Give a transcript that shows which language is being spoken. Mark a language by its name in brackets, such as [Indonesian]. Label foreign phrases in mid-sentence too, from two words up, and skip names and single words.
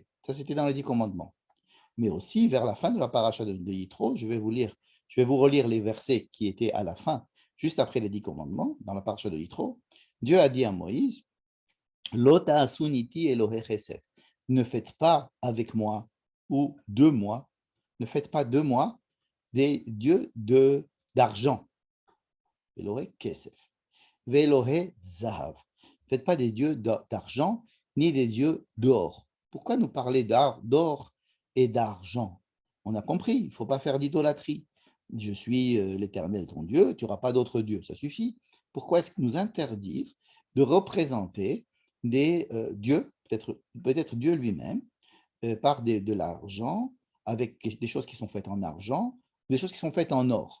[French] Ça, c'était dans les 10 commandements. Mais aussi, vers la fin de la paracha de Yitro, je vais vous relire les versets qui étaient à la fin, juste après les 10 commandements, dans la paracha de Yitro. Dieu a dit à Moïse, [Hebrew] לא תעשון אתי אלהי חסד. [French] Ne faites pas avec moi ou de moi, ne faites pas de moi des dieux d'argent. [Hebrew] אלהי כסף. ואלהי זהב. [French] Ne faites pas des dieux d'argent ni des dieux d'or. Pourquoi nous parler d'or et d'argent? On a compris, il ne faut pas faire d'idolâtrie. Je suis l'Éternel ton Dieu, tu n'auras pas d'autre Dieu, ça suffit. Pourquoi est-ce que nous interdire de représenter des dieux, peut-être Dieu lui-même, par de l'argent, avec des choses qui sont faites en argent des choses qui sont faites en or.